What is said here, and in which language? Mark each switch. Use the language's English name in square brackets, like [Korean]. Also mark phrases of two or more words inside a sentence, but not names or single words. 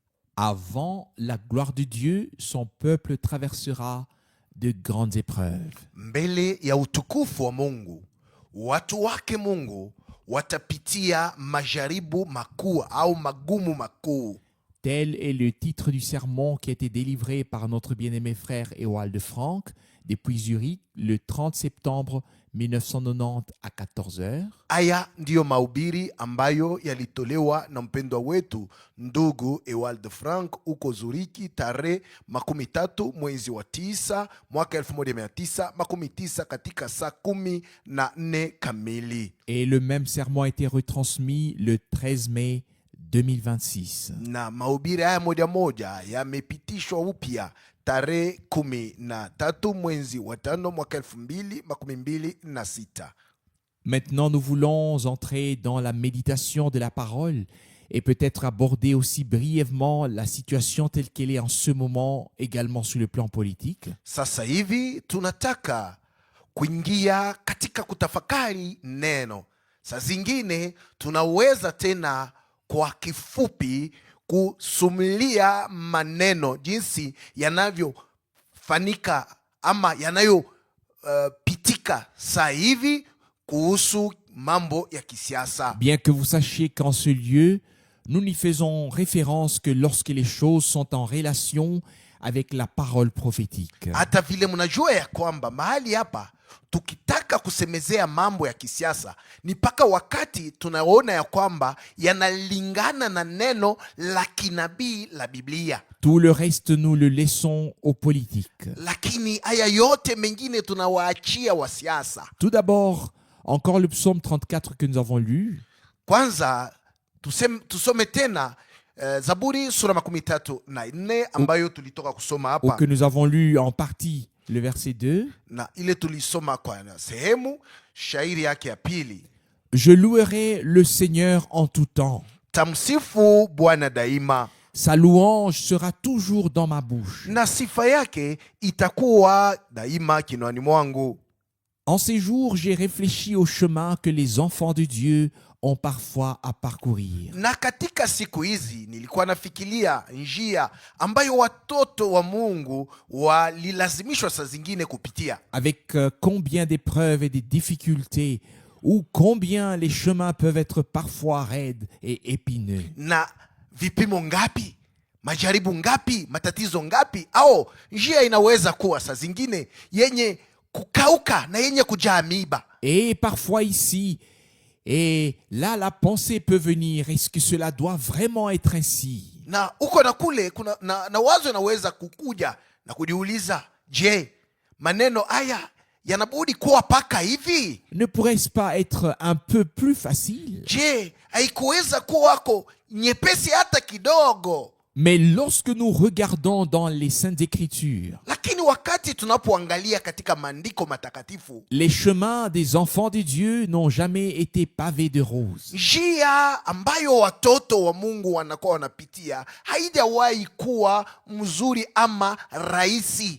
[French] Avant la gloire de Dieu, son peuple traversera de grandes épreuves. [Swahili] Mbele ya utukufu wa Mungu, watu wake Mungu watapitia majaribu makuu au magumu makuu. [French] Tel est le titre du sermon qui a été délivré par notre bien-aimé frère Ewald Frank depuis Zurich le 30 septembre 1990 à 14h. [Swahili] Haya ndiyo mahubiri ambayo yalitolewa na mpendwa wetu ndugu Ewald Frank uko Zuriki tarehe 13 mwezi wa 9 mwaka 1990 katika saa 14 kamili. [French] Et le même sermon a été retransmis le 13 mai 2026. [Swahili] Na mahubiri haya moja yamepitishwa upya tarehe 13 mwezi wa 5 mwaka 2026. [French] Maintenant, nous voulons entrer dans la méditation de la parole et peut-être aborder aussi brièvement la situation telle qu'elle est en ce moment, également sur le plan politique. [Swahili] Sasa hivi tunataka kuingia katika kutafakari neno. Saa zingine tunaweza tena kwa kifupi kusumulia maneno jinsi yanavyofanyika ama yanayopitika saa hivi kuhusu mambo ya kisiasa. [French] Bien que vous sachiez qu'en ce lieu, nous n'y faisons référence que lorsque les choses sont en relation avec la parole prophétique. [Swahili] Hata vile mnajua ya kwamba mahali hapa tukitaka kusemezea mambo ya kisiasa ni mpaka wakati tunaona ya kwamba yanalingana na neno la kinabii la Biblia. [French] Tout le reste, nous le laissons aux politiques. [Swahili] Lakini haya yote mengine tunawaachia wa siasa. [French] Tout d'abord, encore le psaume 34 que nous avons lu. [Swahili] Kwanza tusome tena Zaburi sura 34 ambayo tulitoka kusoma [French] Ou [Swahili] hapa [French] que nous avons lu en partie le verset 2. [Swahili] na ile tulisoma kwa sehemu shairi yake ya pili. [French] Je louerai le Seigneur en tout temps. [Swahili] Tamsifu Bwana daima, [French] Sa louange sera toujours dans ma bouche. [Swahili] na sifa yake itakuwa daima kinwani mwangu. [French] En ces jours, j'ai réfléchi au chemin que les enfants de Dieu ont parfois à parcourir. [Swahili] Na katika siku hizi nilikuwa nafikiria njia ambayo watoto wa Mungu walilazimishwa saa zingine kupitia. [French] Avec combien d'épreuves et de difficultés, ou combien les chemins peuvent être parfois raides et épineux. [Swahili] Na vipimo ngapi, majaribu ngapi, matatizo ngapi, au njia inaweza kuwa saa zingine yenye kukauka na yenye kujaa miiba. [French] Et parfois ici, et là la pensée peut venir, est-ce que cela doit vraiment être ainsi? [Swahili] Na uko na kule kuna na wazo inaweza kukuja na kujiuliza, je, maneno haya yanabudi kuwa paka hivi? [French] Ne pourrait-ce pas être un peu plus facile? [Swahili] Je, haikuweza kuwako nyepesi hata kidogo? [French] Mais lorsque nous regardons dans les Saintes Écritures, [Swahili] Lakini wakati tunapoangalia katika maandiko matakatifu, [French] les chemins des enfants de Dieu n'ont jamais été pavés de roses. [Swahili] njia ambayo watoto wa Mungu wanakuwa wanapitia haijawahi kuwa mzuri ama rahisi,